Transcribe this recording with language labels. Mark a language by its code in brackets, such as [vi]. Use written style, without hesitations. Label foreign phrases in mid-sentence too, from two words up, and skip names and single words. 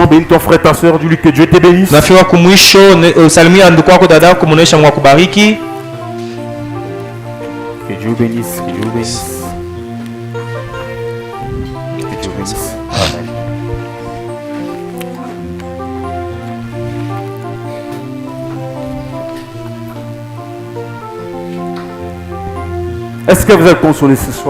[fr] Bénis ton frère, ta soeur, dis-lui que Dieu te bénisse. [sw] Nafika kumwisho salimia ndugu wako dada kumuonesha Mungu akubariki. [fr] Que Dieu bénisse, que Dieu bénisse. Que Dieu bénisse. Amen. Est-ce que vous êtes consolés ce soir?